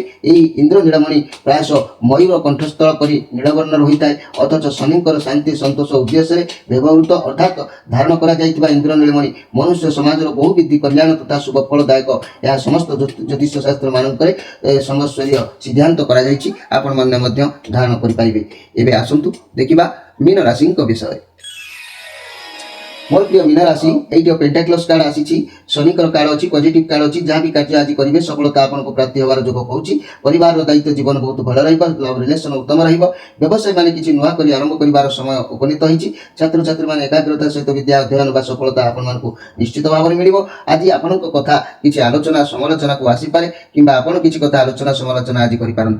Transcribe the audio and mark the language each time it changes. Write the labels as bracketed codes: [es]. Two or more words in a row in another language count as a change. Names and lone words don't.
[or] ଏହି ଇନ୍ଦ୍ର ନୀଳମଣି ପ୍ରାୟଶଃ ମୟୂର କଣ୍ଠସ୍ଥଳ ପରି ନୀଳବର୍ଣ୍ଣର ହୋଇଥାଏ, ଅଥଚ ଶନିଙ୍କର ଶାନ୍ତି ସନ୍ତୋଷ ଉଦ୍ଦେଶ୍ୟରେ ବ୍ୟବହୃତ ଅର୍ଥାତ୍ ଧାରଣ କରାଯାଇଥିବା ଇନ୍ଦ୍ର ନୀଳମଣି ମନୁଷ୍ୟ ସମାଜର ବହୁବିଧ କଲ୍ୟାଣ ତଥା ଶୁଭ ଫଳଦାୟକ। ଏହା ସମସ୍ତ ଜ୍ୟୋତିଷ ଶାସ୍ତ୍ରମାନଙ୍କରେ ସଂବତ୍ସରୀୟ ସିଦ୍ଧାନ୍ତ କରାଯାଇଛି। ଆପଣମାନେ ମଧ୍ୟ ଧାରଣ କରିପାରିବେ। ଏବେ ଆସନ୍ତୁ ଦେଖିବା ମୀନ ରାଶିଙ୍କ ବିଷୟରେ। ମୋର ପ୍ରିୟ ମୀନ ରାଶି, ଏଇଟି [en] pentacles card [or] ଆସିଛି, ଶନିଙ୍କର କାର୍ଡ ଅଛି, [en] positive card [or] ଅଛି। ଯାହା ବି କାର୍ଯ୍ୟ ଆଜି କରିବେ ସଫଳତା ଆପଣଙ୍କୁ ପ୍ରାପ୍ତି ହେବାର ଯୋଗ କହୁଛି। ପରିବାରର ଦାୟିତ୍ୱ ଜୀବନ ବହୁତ ଭଲ ରହିବ। [en] love relation [or] ଉତ୍ତମ ରହିବ। ବ୍ୟବସାୟ ମାନେ କିଛି ନୂଆ କରି ଆରମ୍ଭ କରିବାର ସମୟ ଉପନୀତ ହୋଇଛି। ଛାତ୍ରଛାତ୍ରୀମାନେ ଏକାଗ୍ରତା ସହିତ ବିଦ୍ୟା ଅଧ୍ୟୟନ ବା ସଫଳତା ଆପଣମାନଙ୍କୁ ନିଶ୍ଚିତ ଭାବରେ ମିଳିବ। ଆଜି ଆପଣଙ୍କ କଥା କିଛି ଆଲୋଚନା ସମାଲୋଚନାକୁ ଆସିପାରେ କିମ୍ବା ଆପଣ କିଛି କଥା ଆଲୋଚନା ସମାଲୋଚନା ଆଜି କରିପାରନ୍ତି।